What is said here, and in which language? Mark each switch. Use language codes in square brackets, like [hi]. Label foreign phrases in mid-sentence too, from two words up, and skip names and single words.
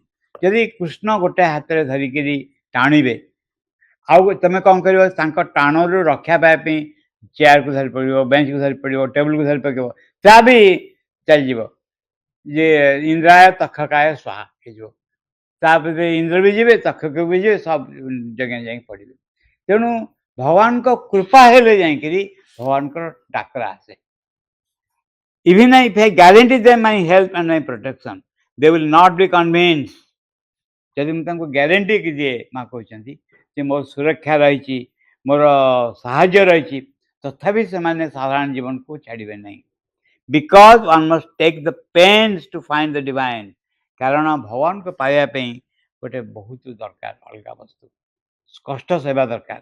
[or] ଯଦି କୃଷ୍ଣ ଗୋଟେ ହାତରେ ଧରିକିରି ଟାଣିବେ, ଆଉ ତୁମେ କ'ଣ କରିବ, ତାଙ୍କ ଟାଣରୁ ରକ୍ଷା ପାଇବା ପାଇଁ ଚେୟାରକୁ ଧରି ପଡ଼ିବ, ବେଞ୍ଚକୁ ଧରି ପଡ଼ିବ, ଟେବୁଲକୁ ଧରି ପଡ଼ିବ, ତା ବି ଚାଲିଯିବ। [sa] ଯେ इन्द्राय तक्षकाय स्वाहा ହେଇଯିବ। [or] ତାପରେ ଇନ୍ଦ୍ର ବି ଯିବେ, ତକ୍ଷକ ବି ଯିବେ, ସବୁ ଜାଗାରେ ଯାଇକି ପଡ଼ିବେ। ତେଣୁ ଭଗବାନଙ୍କ କୃପା ହେଲେ ଯାଇକିରି ଭଗବାନଙ୍କର ଡାକରା ଆସେ। [en] Even if I guarantee them my help and my protection, they will not be convinced. [or] ଯଦି ମୁଁ ତାଙ୍କୁ ଗ୍ୟାରେଣ୍ଟି ଦିଏ, ମା କହୁଛନ୍ତି ଯେ ମୋର ସୁରକ୍ଷା ରହିଛି, ମୋର ସାହାଯ୍ୟ ରହିଛି, ତଥାପି ସେମାନେ ସାଧାରଣ ଜୀବନକୁ ଛାଡ଼ିବେ ନାହିଁ। [en] Because one must take the pains to find the divine. [or] କାରଣ ଭଗବାନଙ୍କୁ ପାଇବା ପାଇଁ ଗୋଟେ ବହୁତ ଦରକାର, ଅଲଗା ବସ୍ତୁ, କଷ୍ଟ ସେବା ଦରକାର।